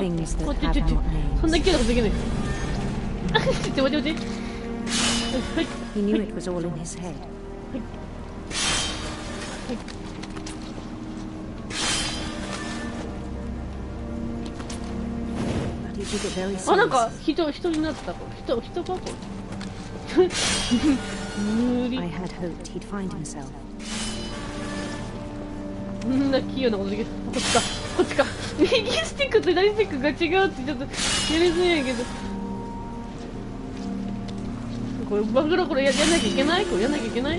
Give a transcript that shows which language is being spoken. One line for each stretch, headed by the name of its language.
Japanese: そんな勢いなことできない。待って。はい。
English: He knew it was all in his head. But he took it very seriously.
Japanese: なんか人になった。人かこれ。無理。
English: I had hoped he'd find himself.
Japanese: こんな器用なことできる。こっちか。右スティックと左スティックが違うってちょっとやりづらいけど。これバグロこれやんなきゃいけない？これやんなきゃいけない？